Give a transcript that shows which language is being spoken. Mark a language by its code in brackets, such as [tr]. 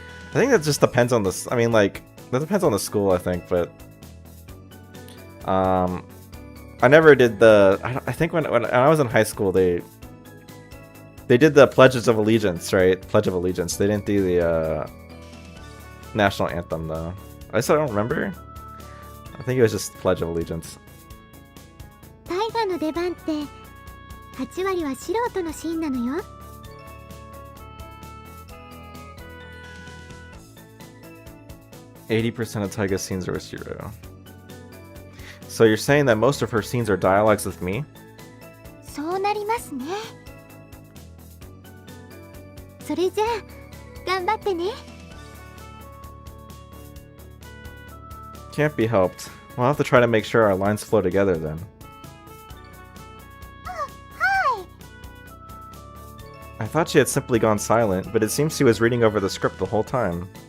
[en] I think that just depends on the, I mean, like, that depends on the school, I think, but I never did the, I think when I was in high school, they did the Pledges of Allegiance, right? Pledge of Allegiance. They didn't do the national anthem, though. I still don't remember. I think it was just Pledge of Allegiance. [ja] 大河の出番って8割は素人のシーンなのよ。 [en] 80% of Taiga's scenes are with Shiro. So you're saying that most of her scenes are dialogues with me? [ja] そうなりますね。それじゃあ頑張ってね。 [en] Can't be helped. We'll have to try to make sure our lines flow together then. I thought she had simply gone silent, but it seems she was reading over the script the whole time.